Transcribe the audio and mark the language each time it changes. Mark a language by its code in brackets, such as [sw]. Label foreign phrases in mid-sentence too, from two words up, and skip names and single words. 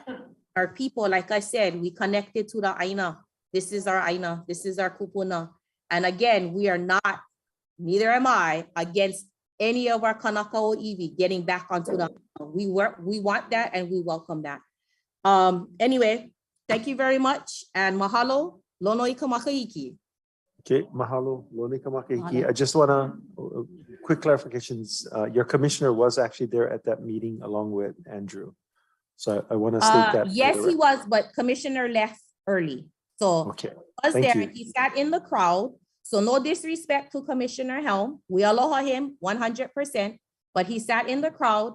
[en] Our people, like I said, we connected to the Aina. This is our Aina, this is our kupuna. And again, we are not, neither am I, against any of our [haw] Kanakao Iwi [en] getting back onto the, we want that and we welcome that. Anyway, thank you very much and mahalo, lono ika makaiki. Okay, mahalo, Lonika Makaiki. Mahalo. I just wanna, quick clarifications. Your commissioner was actually there at that meeting along with Andrew. So I wanna state that. for Yes, the he record. was, but Commissioner left early. So Okay, was thank there, you. he sat in the crowd. So no disrespect to Commissioner Helm. We aloha him 100%, but he sat in the crowd.